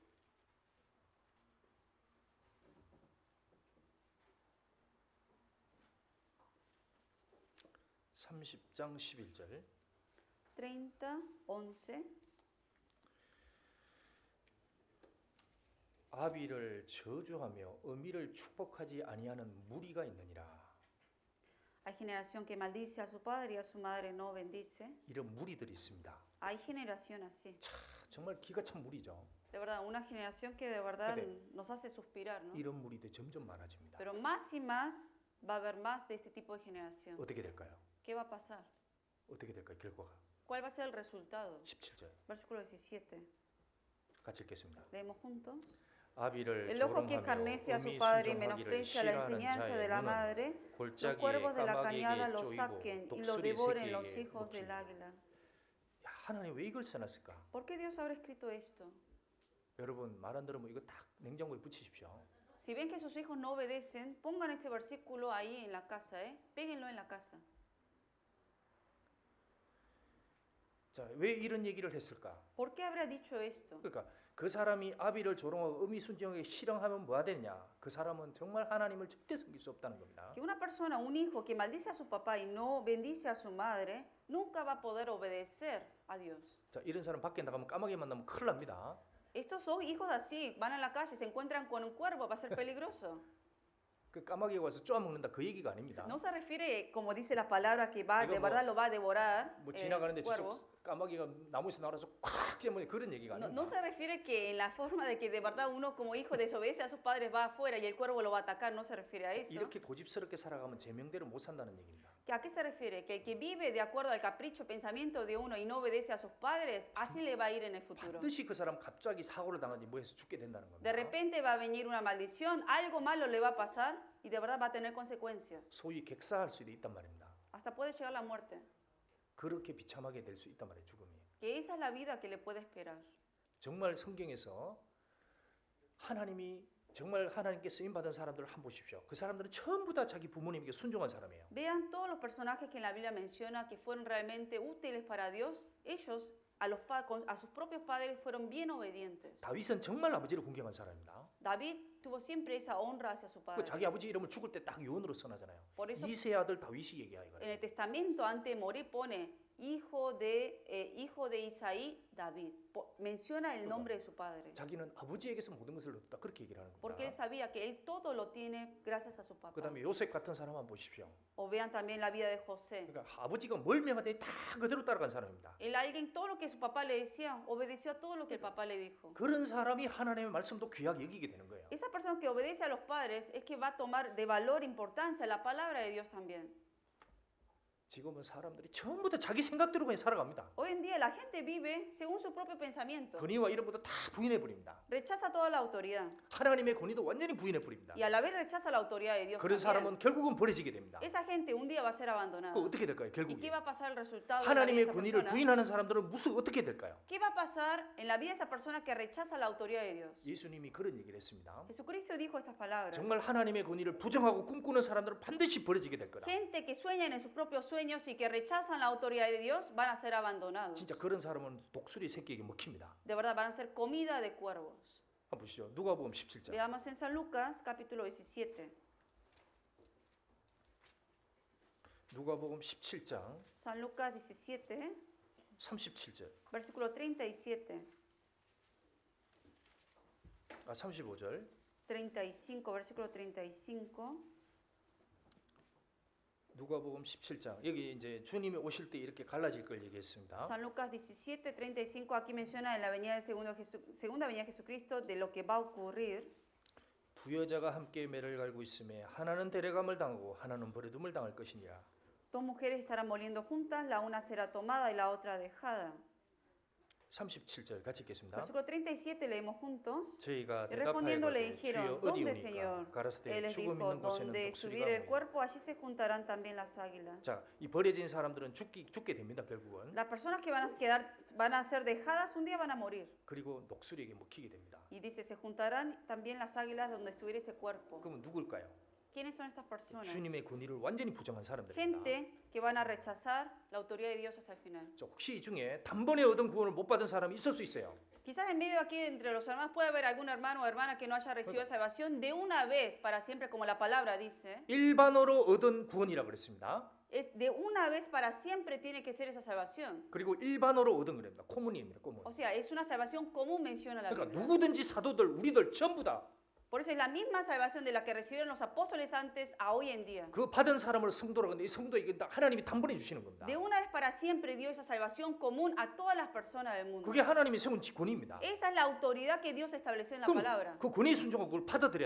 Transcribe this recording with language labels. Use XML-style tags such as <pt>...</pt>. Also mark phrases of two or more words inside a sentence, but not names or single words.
<ko>(30장 11절) 30, 11. 아비를 저주하며 어미를 축복하지 아니하는 무리가 있느니라.</ko> <es>Hay generación que maldice a su padre y a su madre no bendice.</es> <ko>이런 무리들이 있습니다.</ko> <es>Hay generación así.</es> <ko>정말 기가 찬 무리죠.</ko> <es>De verdad, una generación que de verdad</es> <ko>근데</ko> <es>nos hace suspirar, ¿no?</es> <ko>이런 무리들이 점점 많아집니다.</ko> <es>Pero más y más va a haber más de este tipo de generación.</es> <ko>어떻게 될까요?</ko> <es>¿Qué va a pasar?</es> <ko>어떻게 될까요? 결과가</ko> <es>¿Cuál va a ser el resultado?</es> <ko>17절</ko> <es>Versículo 17.</es> <ko>같이 읽겠습니다.</ko> <es>Leemos juntos.</es> <ko>아비를</ko> <es>El ojo que</es> <ko>조롱하며</ko> <es>escarnece a su</es> <ko>어미</ko> <es>padre y</es> <ko>순종하기를</ko> <es>menosprecia la</es> <ko>싫어하는</ko> <es>enseñanza de</es> <ko>자의</ko> <es>la</es> <ko>눈은</ko> <es>madre, los</es> <ko>골짜기에</ko> <es>cuervos de la cañada</es> <ko>까마귀에게</ko> <es>lo</es> <ko>쪼이고</ko> <es>saquen y lo</es> <ko>독수리</ko> <es>devoren los</es> <ko>새끼에게</ko> <es>hijos del</es> <ko>먹히고.</ko> <es>águila.</es> <ko>야, 하나님 왜 이걸 써놨을까?</ko> <es>¿Por qué Dios habrá escrito esto?</es> <ko>여러분 말 안 들으면 이거 딱 냉장고에 붙이십시오.</ko> <es>Si ven que sus hijos no obedecen, pongan este versículo ahí en la casa, ¿eh? Péguenlo en la casa.</es> <ko>자, 왜 이런 얘기를 했을까?</ko> <es>¿Por qué habrá dicho esto?</es> <ko>그러니까 그 사람이 아비를 조롱하고 어미 순종하게 실행하면 뭐가 되느냐? 그 사람은 정말 하나님을 절대 섬길 수 없다는 겁니다.</ko> <es>Que una persona, un hijo que maldice a su papá y no bendice a su madre, nunca va a poder obedecer a Dios.</es> <ko>자, 이런 사람 밖에 나가면 까마귀 만나면 큰일 납니다.</ko> <es>Estos son hijos así, van a la calle, se encuentran con un cuervo, va a ser peligroso.</es> <ko>그 까마귀가 와서 쪼아먹는다 그 얘기가 아닙니다.</ko> <es>No se refiere, como dice la palabra, que va, Digo, de verdad lo va a devorar</es> <ko>뭐</ko> <es>el</es> <ko>지나가는데</ko> <es>cuervo.</es> <ko>저쪽 까마귀가 나무에서 나와서 콱 깨면 그런 얘기가</ko> <es>No,</es> <ko>아닙니다.</ko> <es>no se refiere que en la forma de que de verdad uno como hijo desobedece a sus padres va afuera y el cuervo lo va a atacar, no se refiere a eso.</es> <ko>이렇게 고집스럽게 살아가면 제명대로 못 산다는 얘기입니다.</ko> <es>¿A qué se refiere? Que el que vive de acuerdo al capricho, pensamiento de uno y no obedece a sus padres, así le va a ir en el futuro.</es> <ko>반드시 그 사람 갑자기 사고를 당하지 뭐해서 죽게 된다는 겁니다.</ko> <es>De repente va a venir una maldición, algo malo le va a pasar y de verdad va a tener consecuencias.</es> <ko>소위 객사할 수도 있단 말입니다.</ko> <es>Hasta puede llegar la muerte.</es> <ko>그렇게 비참하게 될 수 있단 말이에요, 죽음이.</ko> <es>Que esa es la vida que le puede esperar.</es> <ko>정말 성경에서 하나님이 정말 하나님께 쓰임 받은 사람들을 한번 보십시오. 그 사람들은 전부 다 자기 부모님에게 순종한 사람이에요.</ko> <es>Vean todos los personajes que en la Biblia menciona que fueron realmente útiles para Dios. Ellos a sus propios padres fueron bien obedientes.</es> <ko>다윗은 정말 아버지를 공경한 사람입니다.</ko> <es>David tuvo siempre esa honra hacia su</es> <ko>그</ko> <es>padre.</es> <ko>자기 아버지 이름을 죽을 때 딱 유언으로 써나잖아요.</ko> <es>Por eso</es> <ko>이세 아들 다윗이 얘기하요.</ko> <es>en el testamento antes de morir pone hijo de Isaí, David. Menciona el nombre de su padre.</es> <ko>자기는 아버지에게서 모든 것을 얻었다 그렇게 얘기를 하는</ko> <es>Porque él</es> <ko>겁니다.</ko> <es>sabía que él todo lo tiene gracias a su papá.</es> <ko>그다음에 요셉 같은 사람 한번 보십시오.</ko> <es>O vean también la vida de José.</es> <ko>그러니까 아버지가 뭘 명하되 다 그대로 따라간 사람입니다.</ko> <es>Él alguien todo lo que su papá le decía, obedeció a todo lo que el papá le dijo.</es> <ko>그런 사람이 하나님의 말씀도 귀하게 여기게 되는 거예요.</ko> <es>Esa persona que obedece a los padres es que va a tomar de valor importancia la palabra de Dios también.</es> <ko>지금은 사람들이 전부 다 자기 생각대로 그냥 살아갑니다.</ko> <es>Hoy en día la gente vive según su propio pensamiento.</es> <ko>권위와 이런 것도 다 부인해 버립니다.</ko> <es>Rechaza toda la autoridad.</es> <ko>하나님의 권위도 완전히 부인해 버립니다.</ko> <es>Y a la vez rechaza la autoridad de Dios.</es> <ko>그런</ko> <es>también.</es> <ko>사람은 결국은 버려지게 됩니다.</ko> <es>Esa gente un día va a ser abandonada.</es> <ko>그 어떻게 될까요?</ko> <es>¿Y qué</es> <ko>결국에</ko> <es>va a pasar el resultado en la vida de</es> <ko>하나님의</ko> <es>esa</es> <ko>권위를</ko> <es>persona?</es> <ko>부인하는 사람들은 무슨 어떻게 될까요?</ko> <es>¿Qué va a pasar en la vida de esa persona que rechaza la autoridad de Dios?</es> <ko>예수님이 그런 얘기를 했습니다.</ko> <es>Jesucristo dijo estas palabras.</es> <ko>정말 하나님의 권위를 부정하고 꿈꾸는 사람들은 반드시 버려지게 될 거다.</ko> <es>Gente que sueñan en sus propios sueños y que rechazan la autoridad de Dios van a ser abandonados.</es> <ko>진짜 그런 사람은 독수리 새끼에게 먹힙니다.</ko> <es>De verdad, van a ser comida de cuervos.</es> <ko>한번 보시죠. 누가복음 17장.</ko> <es>Veamos en San Lucas, capítulo 17.</es> <ko>누가복음 17장</ko> <es>San Lucas 17,</es> <ko>37절.</ko> <es>versículo 37.</es> <ko>35절.</ko> <es>35, versículo 35.</es> <ko>누가복음 17장. 여기 이제 주님이 오실 때 이렇게 갈라질 걸 얘기했습니다.</ko> <es>San Lucas 17, 35, aquí menciona en la venida del segunda venida de Jesucristo de lo que va a ocurrir.</es> <ko>두 여자가 함께 매를 갈고 있음에 하나는 데려감을 당하고 하나는 버려둠을 당할 것이니라.</ko> <es>Dos mujeres estarán moliendo juntas, la una será tomada y la otra dejada.</es> <ko>37절 같이 읽겠습니다.</ko> <es>Versículo 37 leemos juntos.</es> <ko>저희가</ko> <es>Y respondiendo le</es> <ko>대답하여</ko> <es>dijeron,</es> <ko>주여 어디</ko> <es>¿dónde,</es> <ko>오니까?</ko> <es>Señor?</es> <ko>가라사대</ko> <es>Él les</es> <ko>죽음</ko> <es>dijo,</es> <ko>있는 곳에는</ko> <es>donde</es> <ko>독수리가</ko> <es>estuviere el</es> <ko>모이고.</ko> <es>cuerpo, allí se juntarán también las águilas.</es> <ko>자, 이 버려진 사람들은 죽게 됩니다. 결국은.</ko> <es>Las personas que van a ser dejadas, un día van a morir.</es> <ko>그리고 독수리에게 먹히게 됩니다.</ko> <es>Y dice, se juntarán también las águilas donde estuviera ese cuerpo.</es> <ko>그러면 누굴까요?</ko> <es>¿Quiénes son estas personas?</es> <ko>주님의 권위를 완전히 부정한 사람들입니다.</ko> <es>Gente que van a rechazar la autoridad de Dios hasta el final.</es> <ko>자, 혹시 이 중에 단번에 얻은 구원을 못 받은 사람이 있을 수 있어요.</ko> <es>Quizás en medio aquí entre los hermanos puede haber algún hermano o hermana que no haya recibido salvación de una vez para siempre, como la palabra dice.</es> <ko>일반으로 얻은 구원이라고 그랬습니다.</ko> <es>Es de una vez para siempre tiene que ser esa salvación.</es> <ko>그리고 일반으로 얻은 거랍니다. 코문입니다. 코문.</ko> <es>O sea, es una salvación común, menciona la</es> <ko>그러니까</ko> <es>Biblia.</es> <ko>누구든지 사도들, 우리들 전부 다</ko> <es>Por eso es la misma salvación de la que recibieron los apóstoles antes a hoy en día.</es> <ko>그 받은 사람을 성도라고 하는데 이 성도에게 하나님이 단번에 주시는 겁니다.</ko> <es>De una vez para siempre dio esa salvación común a todas las personas del mundo.</es> <ko>그게 하나님이 세운 권위입니다.</ko> <es>Esa es la autoridad que Dios estableció en la palabra.</es> <ko>그럼 그 권위 순종하고 그걸 받아들여야</ko>